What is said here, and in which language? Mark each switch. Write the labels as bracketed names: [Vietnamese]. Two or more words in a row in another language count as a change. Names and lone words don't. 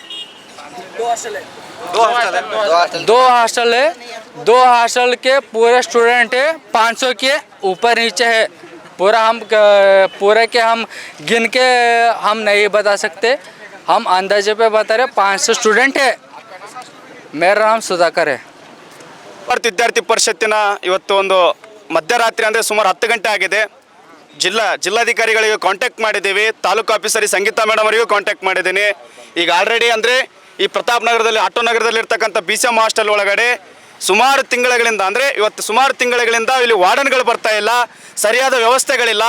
[Hindi] 2 हॉस्टल है, 2 हॉस्टल के पूरे स्टूडेंट है 500 के ऊपर नीचे है। पूरे के हम गिन के हम नहीं बता सकते, हम अंदाजे पे बता रहे 500 स्टूडेंट है। मेरा नाम सुधाकर है। [Kannada] ವಿದ್ಯಾರ್ಥಿ ಪರಿಷತ್ತಿನ ಇವತ್ತು ಒಂದು ಮಧ್ಯರಾತ್ರಿ ಅಂದರೆ ಸುಮಾರು 10 ಗಂಟೆ ಆಗಿದೆ। ಜಿಲ್ಲಾಧಿಕಾರಿಗಳಿಗೆ ಕಾಂಟ್ಯಾಕ್ಟ್ ಮಾಡಿದ್ದೀವಿ, ತಾಲೂಕು ಆಫೀಸರ್ ಸಂಗೀತಾ ಮೇಡಮ್ ಅವರಿಗೂ ಕಾಂಟ್ಯಾಕ್ಟ್ ಮಾಡಿದ್ದೀನಿ। ಈಗ ಆಲ್ರೆಡಿ ಅಂದರೆ ಈ ಪ್ರತಾಪ್ ನಗರದಲ್ಲಿ ಆಟೋ ನಗರದಲ್ಲಿ ಇರ್ತಕ್ಕಂಥ BCM ಹಾಸ್ಟೆಲ್ ಒಳಗಡೆ ಸುಮಾರು ತಿಂಗಳುಗಳಿಂದ ಅಂದರೆ ಇವತ್ತು ಸುಮಾರು ತಿಂಗಳುಗಳಿಂದ ಇಲ್ಲಿ ವಾರ್ಡನ್ಗಳು ಬರ್ತಾ ಇಲ್ಲ, ಸರಿಯಾದ ವ್ಯವಸ್ಥೆಗಳಿಲ್ಲ।